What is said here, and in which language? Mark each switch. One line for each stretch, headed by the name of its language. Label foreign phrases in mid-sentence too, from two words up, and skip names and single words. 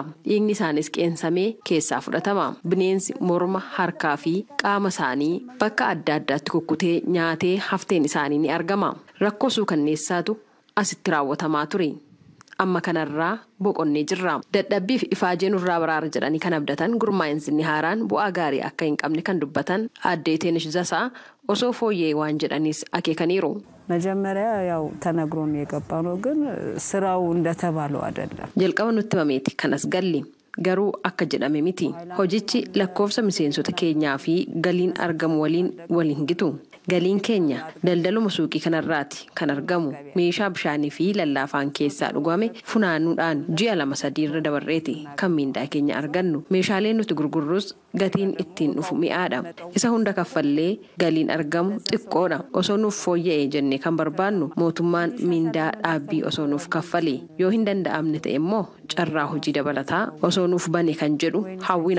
Oromo: Dhiigni isaanis qeensamee keessaa fudhatama. Bineensi morma, harkaa fi qaama isaanii bakka adda addaatti kukkutee nyaatee hafteen isaanii ni argama. Rakkoo suukanneessaatu asitti raawwatamaa ture. Amma kanarraa boqonnee jirra. Dadhabbiif ifaajee nurraa baraara jedhanii kan abdatan gurmaa'insi haaraan bu'aa gaarii akka hin qabne kan dubbatan Aadde Teenesh Zasaa osoo fooyyee waan jedhanis akeekaniiru.
Amharic: መጀመሪያ ያው ተነግሮን የገባው ነው ግን ስራው እንደተባለው አይደለም
Oromo: jalqaba nutti himameeti kanas galli garuu akka jedhame miti hojichi lakkoofsa miseensota keenyaa fi galiin argamu waliin gitu galiin keenya daldaluma suuqii kanarraati kan argamu meeshaa bishaanii fi lallaafaan keessaa dhugame funaanuudhaan ji'a 2-3 irra dabarreeti kan miindaa keenya argannu meeshaaleen nuti gurgurrus gatiin ittiin dhufu mi'aadha isa hunda kaffallee galiin argamu xiqqoodha osoo nuuf fooyya'ee jennee kan barbaannu mootummaan miindaa dhaabbii osoo nuuf kaffale yoo hin danda'amne ta'e immoo carraa hojii dabalataa osoo nuuf bane kan jedhu hawwina.